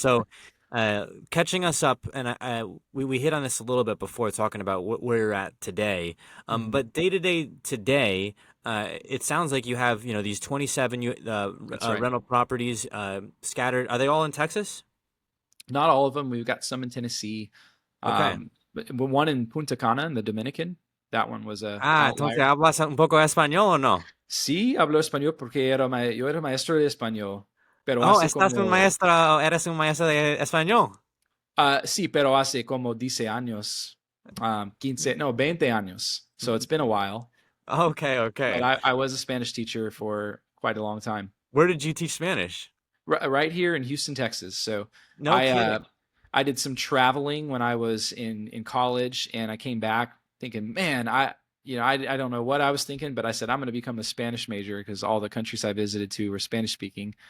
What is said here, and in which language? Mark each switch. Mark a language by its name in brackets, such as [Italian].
[English] So catching us up, and we hit on this a little bit before talking about where you're at today. But day to day today, it sounds like you have, these 27 right. rental properties scattered. Are they all in Texas? Not all of them. We've got some in Tennessee. Okay. But one in Punta Cana in the Dominican. That one was a [Spanish] Entonces hablas un poco español o no? Sí, hablo español porque yo era maestro de español. Pero Oh, hace estás un como, maestro, eres un maestro de español. sí, pero hace como 10 años, 20 años. [English] So it's been a while. Okay. But I was a Spanish teacher for quite a long time. Where did you teach Spanish? Right here in Houston, Texas. So No kidding. I did some traveling when I was in college, and I came back thinking, man, I don't know what I was thinking, but I said, I'm going to become a Spanish major because all the countries I visited to were Spanish speaking.